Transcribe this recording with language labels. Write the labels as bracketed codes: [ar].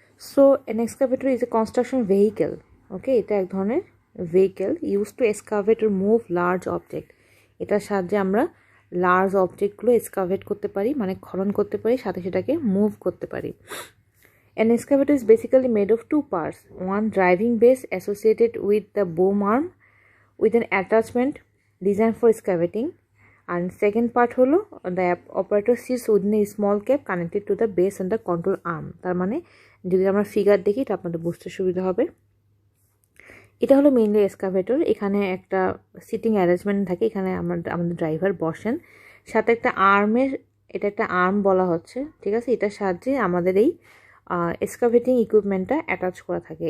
[en] So an excavator is a construction vehicle. Okay, [bn] এটা এক ধরনের [en] Vehicle use to excavate or move large object. [bn] এটার সাহায্যে আমরা লার্জ অবজেক্টগুলো এক্সকাভেট করতে পারি, মানে খনন করতে পারি, সাথে সেটাকে মুভ করতে পারি। [en] An excavator is basically made of two parts. One driving base associated with the boom arm with an attachment designed for excavating. And second part [bn] হলো [en] the operator sits within a small cab connected to the base and the control arm. [bn] তার মানে যদি আমরা figure দেখি এটা আপনাদের বুঝতে সুবিধা হবে। এটা হলো মেইনলি এক্সকাভেটর। এখানে একটা সিটিং অ্যারেঞ্জমেন্ট থাকে, এখানে আমাদের ড্রাইভার বসেন, সাথে একটা এটা একটা আর্ম বলা হচ্ছে। ঠিক আছে, এটার সাহায্যে আমাদের এই এক্সকাভেটিং ইকুইপমেন্টটা অ্যাটাচ করা থাকে।